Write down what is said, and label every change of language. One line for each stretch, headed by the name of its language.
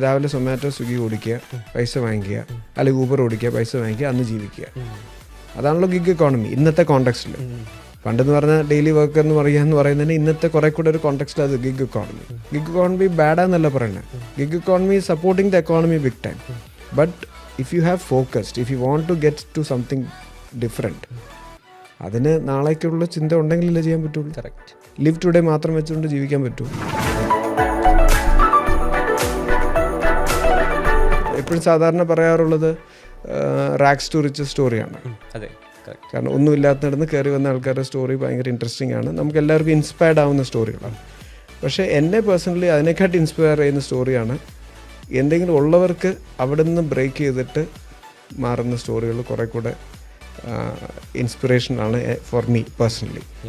Malayalam: രാവിലെ സൊമാറ്റോ, സ്വിഗ്ഗി ഓടിക്കുക, പൈസ വാങ്ങിക്കുക, അല്ലെങ്കിൽ ഊബർ ഓടിക്കുക, പൈസ വാങ്ങിക്കുക, അന്ന് ജീവിക്കുക. അതാണല്ലോ ഗിഗ് എക്കോണമി ഇന്നത്തെ കോണ്ടെക്സ്റ്റിൽ. പണ്ടെന്ന് പറഞ്ഞാൽ ഡെയിലി വർക്ക് എന്ന് പറയുന്നതിന് ഇന്നത്തെ കുറെ കൂടെ ഒരു കോണ്ടെക്സ്റ്റ് അത് ഗിഗ് എക്കോണമി.
English: gig economy
Malayalam: ബാഡാന്നല്ല പറയുന്നത്.
English: Gig economy supporting the economy big time. But if you have focused, if you want to get to something different,
Malayalam: അതിന് നാളേക്കുള്ള ചിന്ത ഉണ്ടെങ്കിലല്ലേ ചെയ്യാൻ പറ്റുള്ളൂ.
English: Correct.
Malayalam: ലിവ് ടുഡേ മാത്രം വെച്ചുകൊണ്ട് ജീവിക്കാൻ പറ്റൂ. എപ്പോഴും സാധാരണ പറയാറുള്ളത് റാക്സ് ടു റിച്ചസ് സ്റ്റോറിയാണ്. കാരണം ഒന്നുമില്ലാത്തടന്ന് കയറി വന്ന ആൾക്കാരുടെ സ്റ്റോറി ഭയങ്കര ഇൻട്രസ്റ്റിംഗ് ആണ്. നമുക്ക് എല്ലാവർക്കും ഇൻസ്പയർഡ് ആവുന്ന സ്റ്റോറികളാണ്. പക്ഷേ എന്നെ പേഴ്സണലി അതിനെക്കാട്ടി ഇൻസ്പയർ ചെയ്യുന്ന സ്റ്റോറിയാണ് എന്തെങ്കിലും ഉള്ളവർക്ക് അവിടെ നിന്ന് ബ്രേക്ക് ചെയ്തിട്ട് മാറുന്ന സ്റ്റോറികൾ കുറെ കൂടെ ഇൻസ്പിറേഷനാണ്
English: For me personally.